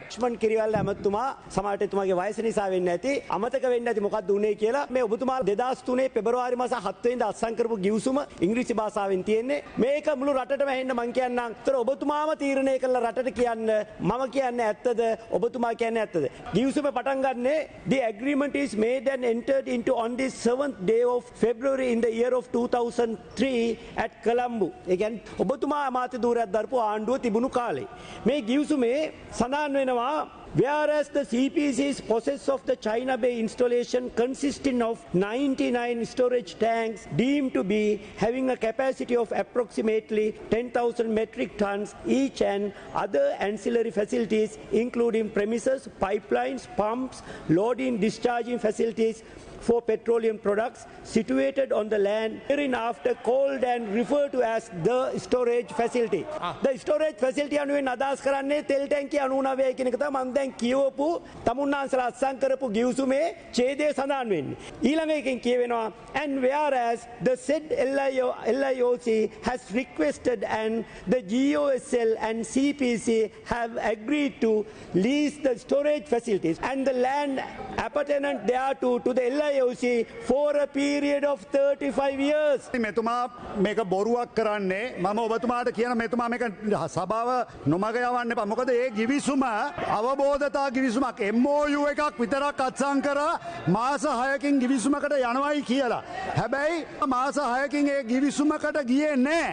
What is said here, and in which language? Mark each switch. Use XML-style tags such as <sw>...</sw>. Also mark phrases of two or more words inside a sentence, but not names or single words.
<si>ලක්ෂ්මන් කිරිවල්ල ඇමතුමා සමහරට එතුමාගේ වයස නිසා වෙන්නේ නැති අමතක වෙන්නේ නැති මොකක්ද උනේ කියලා මේ ඔබතුමා 2003 පෙබරවාරි මාස 7 වෙනිදා අත්සන් කරපු ගිවිසුම ඉංග්‍රීසි භාෂාවෙන් තියෙන්නේ. මේක මුළු රටටම ඇහෙන්න මං කියන්නම්. ඒතර ඔබතුමාම තීරණය කළා රටට කියන්න මම කියන්නේ ඇත්තද ඔබතුමා කියන්නේ ඇත්තද? ගිවිසුම පටන් ගන්නේ</si> <en>the agreement is made and entered into on the 7th day of February in the year of 2003 at Colombo.</en> <si>ඒ කියන්නේ ඔබතුමා අමාත්‍ය ධූරයක් දරපු ආණ්ඩුව තිබුණු කාලේ. මේ ගිවිසුමේ සඳහන් වෙනවා</si> <en>whereas the CPC's possess of the China Bay installation consisting of 99 storage tanks deemed to be having a capacity of approximately 10,000 metric tons each and other ancillary facilities including premises, pipelines, pumps, loading, discharging facilities for petroleum products situated on the land hereinafter called and referred to as the storage facility. The storage facility</en> <si>අනුවෙන් අදහස් කරන්නේ තෙල් ටැංකිය 99 කියන එක තමයි මම දැන් කියවපු තමුන්නාන්සලා අත්සන් කරපු ගිවිසුමේ ඡේදය සඳහන් වෙන්නේ. ඊළඟ එකෙන් කියවෙනවා</si> <en>and whereas the said LIOC has requested and the GOSL and CPC have agreed to lease the storage facilities and the land appertinent thereto to the LIOC LIOC for a period of 35 years.</en> <si>මෙතුමා මේක බොරුවක් කරන්නේ මම ඔබතුමාට කියන මෙතුමා මේක සභාව නොමග යවන්න එපා. මොකද ඒ ගිවිසුම අවබෝධතා ගිවිසුමක් MOU එකක් විතරක් අත්සන් කරා මාස 6කින් ගිවිසුමකට යනවායි කියලා. හැබැයි මාස 6කින් ඒ ගිවිසුමකට ගියේ නැහැ.</si>